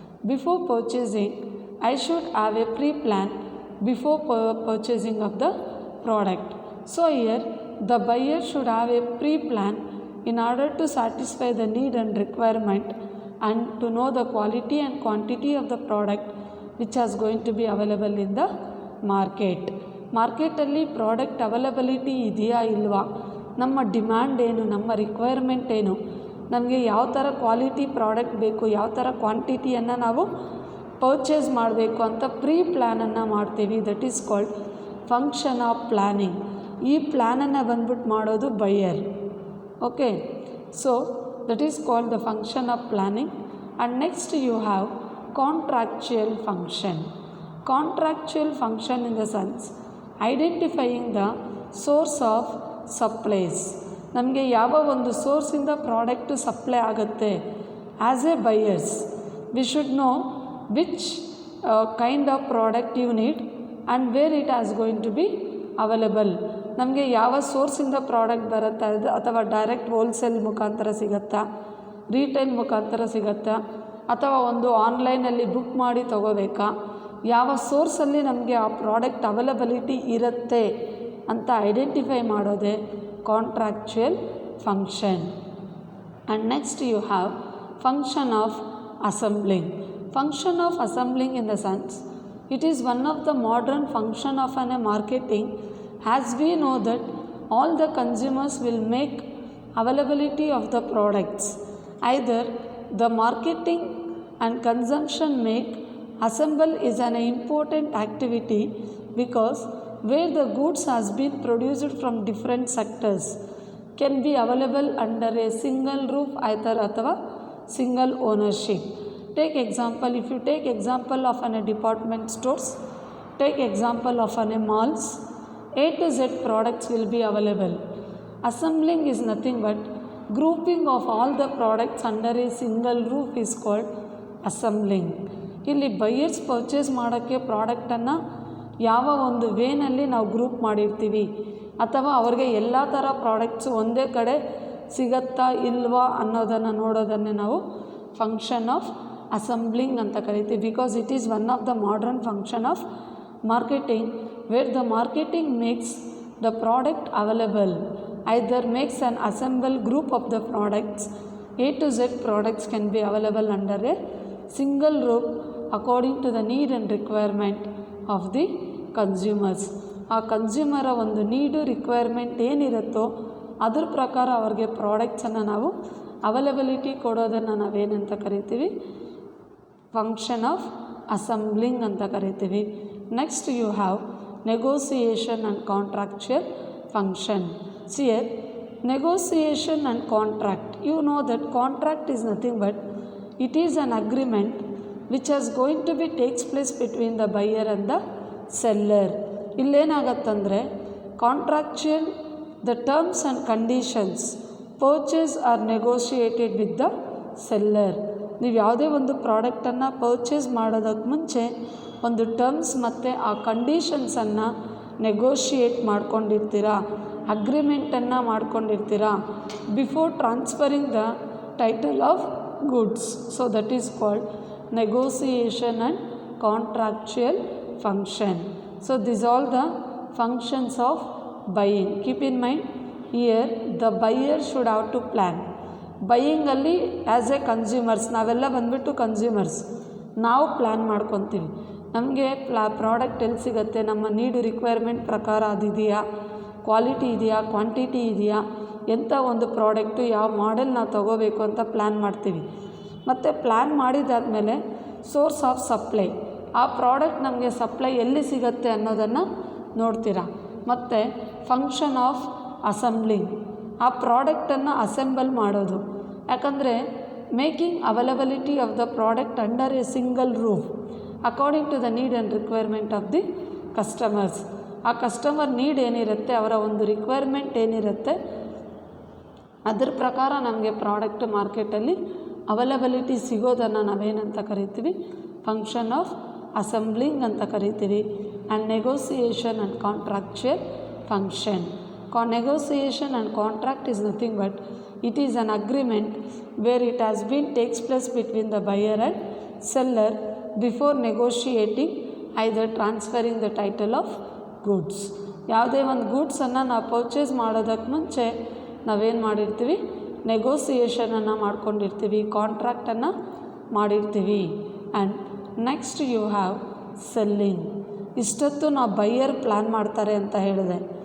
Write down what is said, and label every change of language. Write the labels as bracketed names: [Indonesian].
[English] Before purchasing, I should have a pre-plan before purchasing of the product. So here the buyer should have a pre-plan in order to satisfy the need and requirement and to know the quality and quantity of the product which is going to be available in the market. [Kannada] ಮಾರ್ಕೆಟಲ್ಲಿ product availability ಇದೆಯಾ ಇಲ್ವಾ, ನಮ್ಮ demand ಏನು, ನಮ್ಮ requirement ಏನು, ನಮಗೆ ಯಾವ ಥರ ಕ್ವಾಲಿಟಿ ಪ್ರಾಡಕ್ಟ್ ಬೇಕು, ಯಾವ ಥರ ಕ್ವಾಂಟಿಟಿಯನ್ನು ನಾವು ಪರ್ಚೇಸ್ ಮಾಡಬೇಕು ಅಂತ ಪ್ರೀ ಪ್ಲ್ಯಾನನ್ನು ಮಾಡ್ತೀವಿ. [English] That is called function of planning. [Kannada] ಈ ಪ್ಲ್ಯಾನನ್ನು ಬಂದ್ಬಿಟ್ಟು ಮಾಡೋದು buyer. [English] Okay, so that is called the function of planning. And next you have contractual function. Contractual function in the sense identifying the source of supplies. [Kannada] ನಮಗೆ ಯಾವ ಒಂದು ಸೋರ್ಸಿಂದ product supply ಆಗುತ್ತೆ. [English] As a buyers we should know which kind of product you need and where it is going to be available. [Kannada] ನಮಗೆ ಯಾವ ಸೋರ್ಸಿಂದ product ಬರುತ್ತೆ, ಅಥವಾ direct wholesale ಮುಖಾಂತರ ಸಿಗುತ್ತಾ, ರೀಟೇಲ್ ಮುಖಾಂತರ ಸಿಗುತ್ತಾ, ಅಥವಾ ಒಂದು ಆನ್ಲೈನಲ್ಲಿ ಬುಕ್ ಮಾಡಿ ತೊಗೋಬೇಕಾ, ಯಾವ ಸೋರ್ಸಲ್ಲಿ ನಮಗೆ ಆ ಪ್ರಾಡಕ್ಟ್ ಅವೈಲಬಿಲಿಟಿ ಇರುತ್ತೆ ಅಂತ ಐಡೆಂಟಿಫೈ ಮಾಡೋದೇ contractual function. [English] And next you have function of assembling. Function of assembling in the sense it is one of the modern function of a marketing, as we know that all the consumers will make availability of the products. Either the marketing and consumption make assemble is an important activity because where the goods has been produced from different sectors can be available under a single roof either ಅಥವಾ single ownership. Take example, if you take example of a department stores, take example of a malls, A to Z products will be available. Assembling is nothing but grouping of all the products under a single roof is called assembling. [Kannada] ಇಲ್ಲಿ buyers purchase ಮಾಡೋಕ್ಕೆ ಪ್ರಾಡಕ್ಟನ್ನು ಯಾವ ಒಂದು ವೇನಲ್ಲಿ ನಾವು group ಮಾಡಿರ್ತೀವಿ ಅಥವಾ ಅವ್ರಿಗೆ ಎಲ್ಲ ಥರ ಪ್ರಾಡಕ್ಟ್ಸು ಒಂದೇ ಕಡೆ ಸಿಗತ್ತಾ ಇಲ್ವಾ ಅನ್ನೋದನ್ನು ನೋಡೋದನ್ನೇ ನಾವು ಫಂಕ್ಷನ್ ಆಫ್ ಅಸೆಂಬ್ಲಿಂಗ್ ಅಂತ ಕರಿತೀವಿ. [English] Because it is one of the modern function of marketing where the marketing makes the product available, either makes an assemble group of the products. A to Z products can be available under a single roof according to the need and requirement of the consumers. [Kannada] ಆ ಕನ್ಸ್ಯೂಮರ ಒಂದು ನೀಡು requirement ಏನಿರುತ್ತೋ ಅದ್ರ ಪ್ರಕಾರ ಅವ್ರಿಗೆ ಪ್ರಾಡಕ್ಟ್ಸನ್ನು ನಾವು availability ಕೊಡೋದನ್ನು ನಾವೇನಂತ ಕರಿತೀವಿ, function of assembling ಅಂತ ಕರಿತೀವಿ. [English] Next you have negotiation and contractual function. See here, negotiation and contract. You know that contract is nothing but it is an agreement which is going to be takes place between the buyer and the seller. [Kannada] ಇಲ್ಲೇನಾಗತ್ತಂದರೆ [English] Contractual the terms and conditions purchase are negotiated with the seller. [Kannada] ನೀವು ಯಾವುದೇ ಒಂದು ಪ್ರಾಡಕ್ಟನ್ನು purchase ಮಾಡೋದಕ್ಕೆ ಮುಂಚೆ ಒಂದು terms ಮತ್ತು ಆ ಕಂಡೀಷನ್ಸನ್ನು negotiate ಮಾಡ್ಕೊಂಡಿರ್ತೀರ, ಅಗ್ರಿಮೆಂಟನ್ನು ಮಾಡ್ಕೊಂಡಿರ್ತೀರ [English] Before transferring the title of goods. So that is called negotiation and contractual function. So these all the functions of buying. Keep in mind here the buyer should have to plan. [Kannada] ಬೈಯಿಂಗಲ್ಲಿ [English] as a consumers [Kannada] ನಾವೆಲ್ಲ ಬಂದುಬಿಟ್ಟು consumers, ನಾವು plan ಮಾಡ್ಕೊತೀವಿ ನಮಗೆ product ಎಲ್ಲಿ ಸಿಗುತ್ತೆ, ನಮ್ಮ ನೀಡು requirement ಪ್ರಕಾರ ಅದಿದೆಯಾ, ಕ್ವಾಲಿಟಿ ಇದೆಯಾ, ಕ್ವಾಂಟಿಟಿ ಇದೆಯಾ, ಎಂಥ ಒಂದು ಪ್ರಾಡಕ್ಟು ಯಾವ ಮಾಡೆಲ್ ನಾವು ತೊಗೋಬೇಕು ಅಂತ ಪ್ಲ್ಯಾನ್ ಮಾಡ್ತೀವಿ. ಮತ್ತು ಪ್ಲ್ಯಾನ್ ಮಾಡಿದಾದಮೇಲೆ ಸೋರ್ಸ್ ಆಫ್ ಸಪ್ಲೈ, ಆ ಪ್ರಾಡಕ್ಟ್ ನಮಗೆ ಸಪ್ಲೈ ಎಲ್ಲಿ ಸಿಗುತ್ತೆ ಅನ್ನೋದನ್ನು ನೋಡ್ತೀರಾ. ಮತ್ತು ಫಂಕ್ಷನ್ ಆಫ್ ಅಸೆಂಬ್ಲಿಂಗ್, ಆ ಪ್ರಾಡಕ್ಟನ್ನು ಅಸೆಂಬಲ್ ಮಾಡೋದು. ಯಾಕಂದರೆ [English] Making availability of the product under a single roof according to the need and requirement of the customers. [Kannada] ಆ ಕಸ್ಟಮರ್ ನೀಡ್ ಏನಿರುತ್ತೆ, ಅವರ ಒಂದು ರಿಕ್ವೈರ್ಮೆಂಟ್ ಏನಿರುತ್ತೆ ಅದ್ರ ಪ್ರಕಾರ ನಮಗೆ ಪ್ರಾಡಕ್ಟ್ ಮಾರ್ಕೆಟಲ್ಲಿ ಅವೈಲಬಿಲಿಟಿ ಸಿಗೋದನ್ನು ನಾವೇನಂತ ಕರಿತೀವಿ, ಫಂಕ್ಷನ್ ಆಫ್ ಅಸೆಂಬ್ಲಿಂಗ್ ಅಂತ ಕರಿತೀವಿ. [English] And negotiation and contractual function. Negotiation and contract is nothing but it is an agreement where it has been takes place between the buyer and seller before negotiating either transferring the title of goods. [Kannada] ಯಾವುದೇ ಒಂದು ಗೂಡ್ಸನ್ನು ನಾವು purchase ಮಾಡೋದಕ್ಕೆ ಮುಂಚೆ ನಾವೇನು ಮಾಡಿರ್ತೀವಿ, ನೆಗೋಸಿಯೇಷನನ್ನು ಮಾಡ್ಕೊಂಡಿರ್ತೀವಿ, ಕಾಂಟ್ರಾಕ್ಟನ್ನು ಮಾಡಿರ್ತೀವಿ. [English] And next you have selling. [Kannada] ಇಷ್ಟೊತ್ತು ನಾವು ಬೈಯರ್ ಪ್ಲ್ಯಾನ್ ಮಾಡ್ತಾರೆ ಅಂತ ಹೇಳಿದೆ.